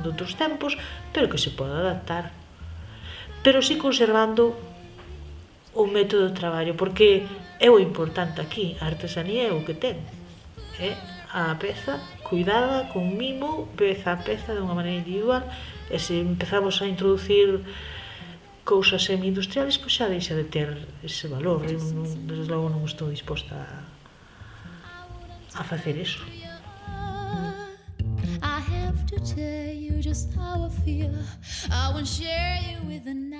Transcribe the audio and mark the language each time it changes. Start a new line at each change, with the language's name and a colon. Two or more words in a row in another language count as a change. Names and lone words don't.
Galician: De outros tempos, pero que se pode adaptar, pero si conservando o método de traballo, porque é o importante aquí, a artesanía é o que ten, é a peza cuidada, con mimo, peza a peza, de unha maneira individual, e se empezamos a introducir cousas semi-industriales, pois xa deixa de ter ese valor. Eu, desde logo, non estou disposta a facer eso.
English: I have to tell you just how I feel. I won't share you with